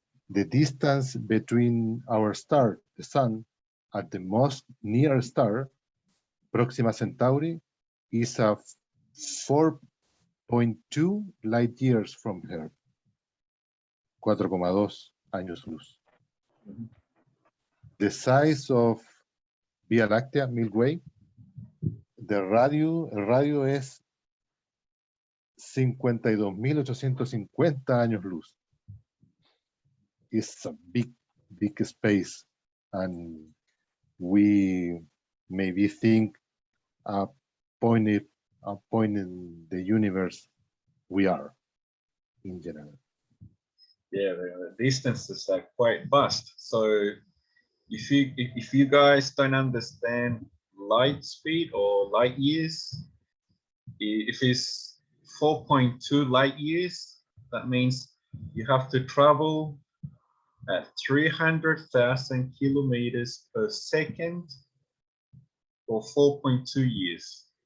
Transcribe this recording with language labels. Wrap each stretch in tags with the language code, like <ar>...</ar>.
<en>The distance between our star, the sun, at the most near star, Proxima Centauri, is a 4.2 light years from Earth.</en> <es>4,2 años luz.</es> <en>The size of</en> <es>Vía Láctea, Milky Way, el radio es 52.850 años luz.</es> <en>It's a big space, and we maybe think a point in the universe we are in general. Yeah, the distances are quite vast. So if you guys don't understand light speed or light years, if it's 4.2 light years, that means you have to travel at 300,000 kilometers per second for 4.2 years.</en>